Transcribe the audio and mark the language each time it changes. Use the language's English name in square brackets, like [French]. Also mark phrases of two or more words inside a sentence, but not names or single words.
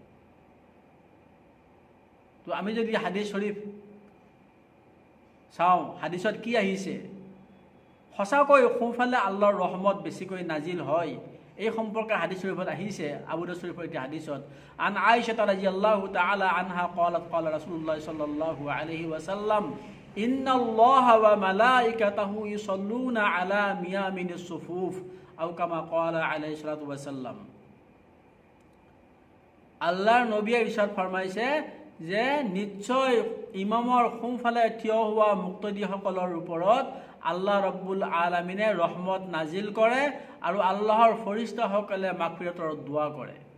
[Assamese] তো আমি যদি হাদিছ শৰীফ চাওঁ, হাদিছত কি আহিছে? সঁচাকৈ সোঁফালে আল্লাহৰ ৰহমত বেছিকৈ নাজিল হয়, এই সম্পৰ্কে হাদিছ শৰীফত আহিছে। আবু দাউদ শৰীফৰ এতিয়া হাদিছত [Arabic] عن عائشة رضي الله تعالى عنها قالت قال رسول الله صلى الله عليه وسلم إن الله وملائكته يصلون على ميامن الصفوف أو كما قال عليه الصلاة والسلام। [Assamese] আল্লাহৰ নবীয়ে ইৰশাদ ফৰমাইছে যে নিশ্চয় ইমামৰ সোঁফালে থিয় হোৱা মুক্তদিসকলৰ ওপৰত আল্লাহ ৰব্বুল আলামিনে ৰহমত নাজিল কৰে আৰু আল্লাহৰ ফৰিস্তাসকলে মাগফিৰতৰ দোৱা কৰে।